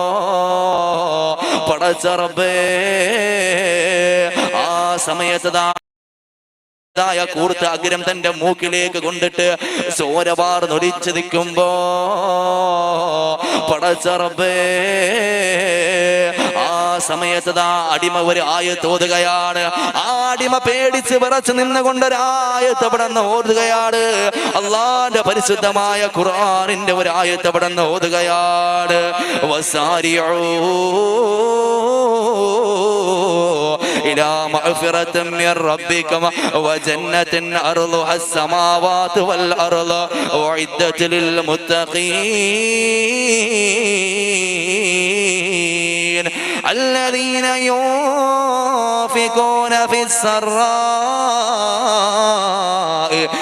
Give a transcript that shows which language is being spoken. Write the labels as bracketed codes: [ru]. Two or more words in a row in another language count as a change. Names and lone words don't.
[ml] പടച്ച റബ്ബേ, ആ സമയത്ത് കൂർത്ത അഗ്രം തന്റെ മൂക്കിലേക്ക് കൊണ്ടിട്ട് ചോരവാർ നൊലിച്ചു നിൽക്കുമ്പോ പടച്ച റബ്ബേ, ആ സമയത്ത് അടിമ ഒരു ആയത്ത് ഓതുകയാണ്. ആ അടിമ പേടിച്ച് വിറച്ച് നിന്നുകൊണ്ടൊരായത്ത് അവിടെ നിന്ന് ഓതുകയാണ്. അള്ളാന്റെ പരിശുദ്ധമായ ഖുർആനിന്റെ ഒരു ആയത്ത് അവിടെ നിന്ന് ഓതുകയാണ്. [ar] വസാരിഊ إلى مغفرة من ربكم وجنة أرضها السماوات والأرض أعدت للمتقين الذين ينفقون في السراء